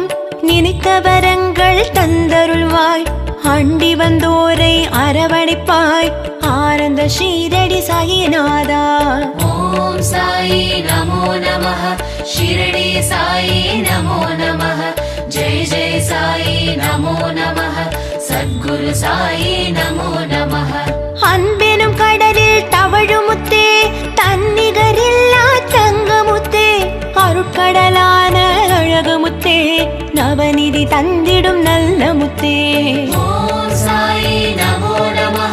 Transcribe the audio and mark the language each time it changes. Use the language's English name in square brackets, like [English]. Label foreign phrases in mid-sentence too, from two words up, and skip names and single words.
[Tamil] நினைத்த வரங்கள் தந்தருள்வாய் அண்டி வந்தோரை அரவணைப்பாய் ஆனந்த ஷீரடி சாயிநாதா। [Sanskrit] ओम साई नमो नमः शिरडी साई नमो नमः जय जय साई नमो नमः सद्गुरु साई नमो नमः. [Tamil] அன்பெனும் கடலில் தவழுமுத்தே, தன்னிகரில்லா தங்கமுத்தே, அருட்கடலான அழகுமுத்தே, நவநிதி தந்திடும் நல்ல முத்தே. [Sanskrit] ओम् साई नमो नमः.